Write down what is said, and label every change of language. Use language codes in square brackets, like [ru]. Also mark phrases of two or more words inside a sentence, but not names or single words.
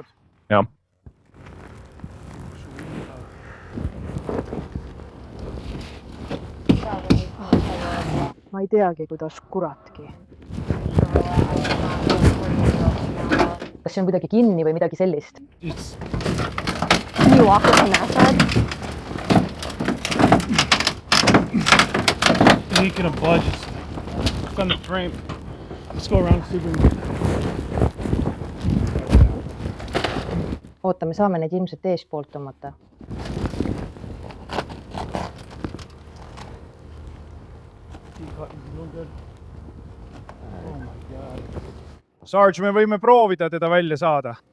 [et] Jah. Ma ei teagi, kuidas kuratki. Kas see on kuidagi kinni või midagi sellist? [en] Can you walk us on that side? Leaking a budget. It's on the frame. Let's go around and see if we can get [et] Oota, me saame neid ilmselt eespoolt tõmmata. Sarge, me võime proovida teda välja saada.